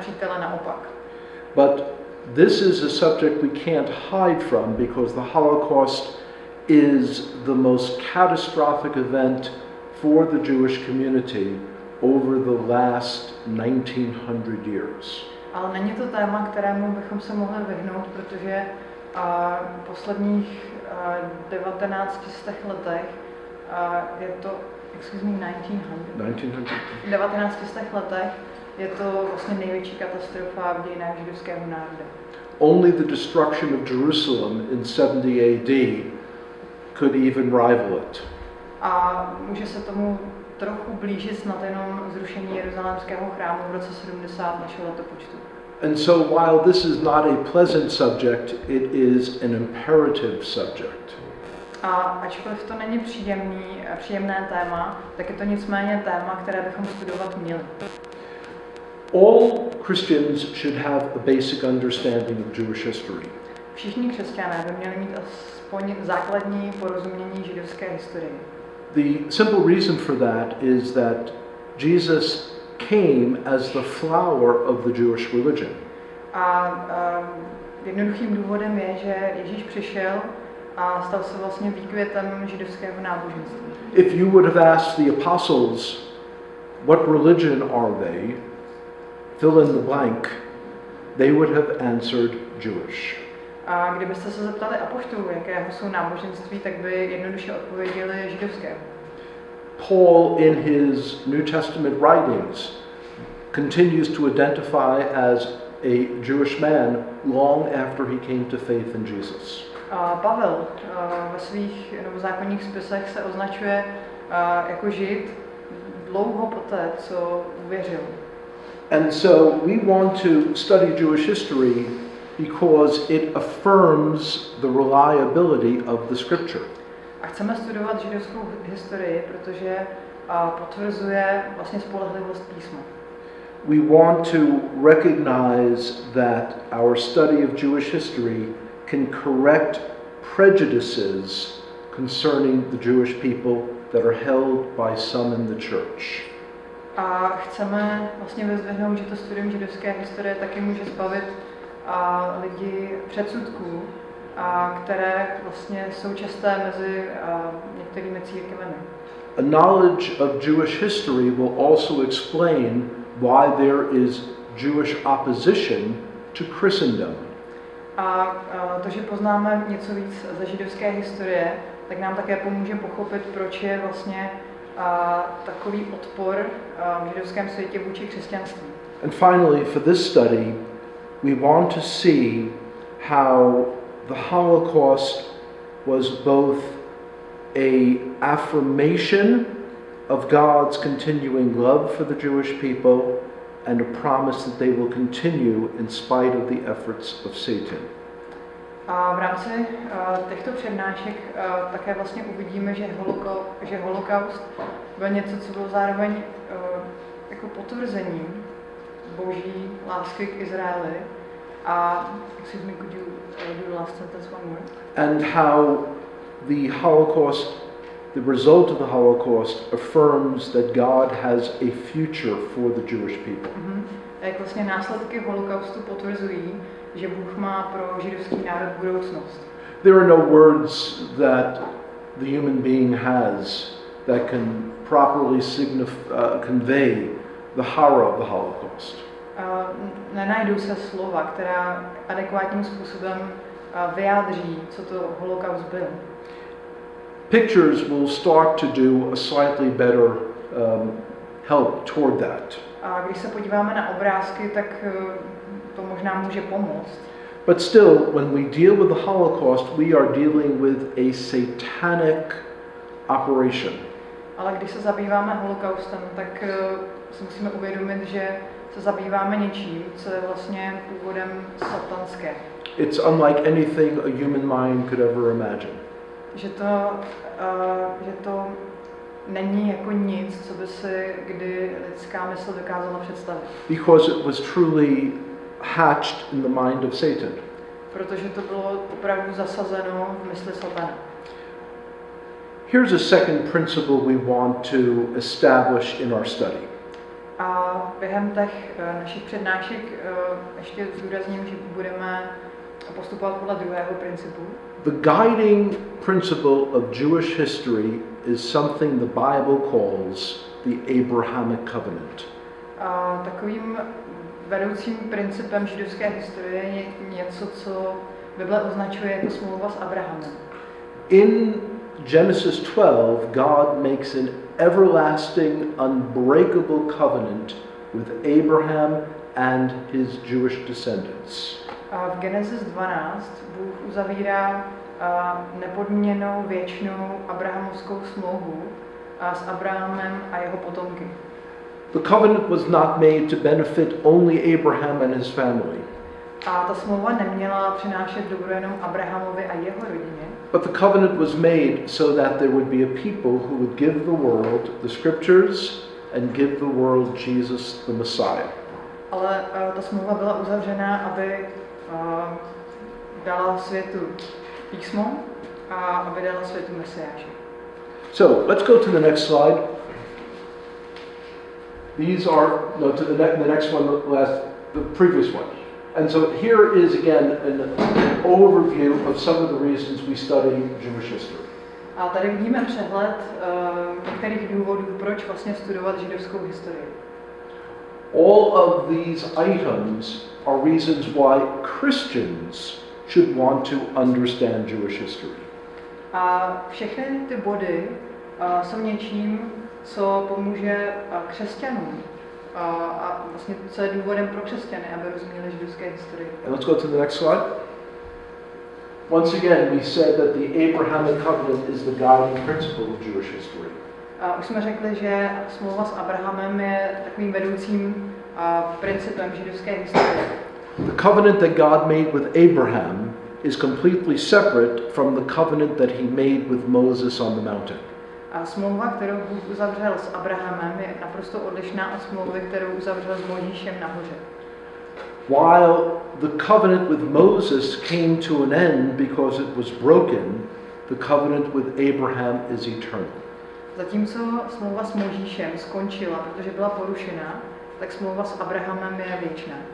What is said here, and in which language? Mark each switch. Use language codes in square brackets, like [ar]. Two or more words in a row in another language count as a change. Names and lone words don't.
[cs] nepřítele naopak. [en] But this is a subject we can't hide from because the Holocaust is the most catastrophic event for the Jewish community over the last 1900 years. [cs] Ale není to téma, kterému bychom se mohli vyhnout, protože v posledních 1900 letech je to, [en] excuse me, [cs] 1900 letech je to vlastně největší katastrofa v dějinách židovského národa. [en] Only the destruction of Jerusalem in 70 AD could even rival it. [cs] A může se tomu trochu blížit snad jenom zrušení Jeruzalémského chrámu v roce 70 našeho letopočtu. [en] And so while this is not a pleasant subject, it is an imperative subject. [cs] A ačkoliv to není příjemné téma, tak je to nicméně téma, které bychom studovat měli. [en] All Christians should have a basic understanding of Jewish history. [cs] Všichni křesťané by měli mít aspoň základní porozumění židovské historie. [en] The simple reason for that is that Jesus came as the flower of the Jewish religion. [cs] A jednoduchým důvodem je, že Ježíš přišel a stal se vlastně výkvětem židovského náboženství. [en] If you would have asked the apostles, what religion are they? Fill in the blank, they would have answered Jewish. [cs] A kdybyste se zeptali apoštolů, jakého jsou náboženství, tak by jednoduše odpověděli židovského. [en] Paul in his New Testament writings continues to identify as a Jewish man long after he came to faith in Jesus. [cs] Pavel ve svých novozákonních spisech se označuje jako žid dlouho poté, co uvěřil. [en] And so we want to study Jewish history because it affirms the reliability of the scripture. [cs] A chceme studovat židovskou historii, protože potvrzuje vlastně spolehlivost písma. [en] We want to recognize that our study of Jewish history can correct prejudices concerning the Jewish people that are held by some in the church. [cs] A chceme vlastně vyzdvihnout, že to studium židovské historie taky může zbavit lidi předsudků, které vlastně jsou časté mezi některými církvemi. [en] A knowledge of Jewish history will also explain why there is Jewish opposition to Christendom. [cs] A to, že poznáme něco víc ze židovské historie, tak nám také pomůže pochopit, proč je vlastně takový odpor v židovském světě vůči křesťanství. [en] And finally, for this study, we want to see how the Holocaust was both an affirmation of God's continuing love for the Jewish people and a promise that they will continue in spite of the efforts of Satan. [cs] A v rámci těchto přednášek také vlastně uvidíme, že holokaust byl něco, co bylo zároveň jako potvrzením boží lásky k Izraeli. [en] Excuse me, could you do the last sentence one more? And how the Holocaust, the result of the Holocaust, affirms that God has a future for the Jewish people. [cs] Jak vlastně následky holokaustu potvrzují, že Bůh má pro židovský národ budoucnost. [en] There are no words that the human being has that can properly convey the horror of the Holocaust. [cs] Nenajdou se slova, která adekvátním způsobem vyjádří, co to holokaust byl. [en] Pictures will start to do a slightly better help toward that. [cs] A když se podíváme na obrázky, tak to možná může pomoct. [en] But still, when we deal with the Holocaust, we are dealing with a satanic operation. [cs] Ale když se zabýváme holokaustem, tak si musíme uvědomit, že se zabýváme něčím, co je vlastně původem satanské. [en] It's unlike anything a human mind could ever imagine. [cs] Že to není jako nic, co by si kdy lidská mysl dokázala představit. [en] Because it was truly hatched in the mind of Satan. [cs] Protože to bylo opravdu zasazeno v mysli satana. [en] Here's a second principle we want to establish in our study. [cs] A během těch našich přednášek ještě zdůrazním, že budeme postupovat podle druhého principu. [en] The guiding principle of Jewish history is something the Bible calls the Abrahamic Covenant. [cs] A takovým vedoucím principem židovské historie je něco, co Bible označuje jako smlouva s Abrahamem. [en] In Genesis 12, God makes an everlasting, unbreakable covenant with Abraham and his Jewish descendants. [cs] A v Genesis 12 Bůh uzavírá nepodmíněnou věčnou abrahamovskou smlouvu s Abrahamem a jeho potomky. [en] The covenant was not made to benefit only Abraham and his family. [cs] A ta smlouva neměla přinášet dobro jenom Abrahamovi a jeho rodině. [en] But the covenant was made so that there would be a people who would give the world the scriptures and give the world Jesus the Messiah. [cs] Ale ta smlouva byla uzavřena, aby dala světu písmo a aby dala světu Mesiáše. [en] So let's go to the next slide. These are the next one, the previous one. And so here is again an overview of some of the reasons we study Jewish history. [cs] A tady vidíme přehled některých důvodů, proč vlastně studovat židovskou historii. [en] All of these items are reasons why Christians should want to understand Jewish history. [cs] A všechny ty body jsou něčím, co pomůže křesťanům. A vlastně co je důvodem pro křesťany, aby rozuměli židovské historii. [en] And let's go to the next slide. Once again, we said that the Abrahamic Covenant is the guiding principle of Jewish history. [cs] A už jsme řekli, že smlouva s Abrahamem je takovým vedoucím principem židovské historie. [en] The covenant that God made with Abraham is completely separate from the covenant that he made with Moses on the mountain. [cs] A smlouva, kterou Bůh uzavřel s Abrahamem, je naprosto odlišná od smlouvy, kterou uzavřel s Mojžíšem nahoře. [en] While the covenant with Moses came to an end because it was broken, the covenant with Abraham is eternal. [cs] Zatímco smlouva s Mojžíšem skončila, protože byla porušena, tak smlouva s Abrahamem je věčná.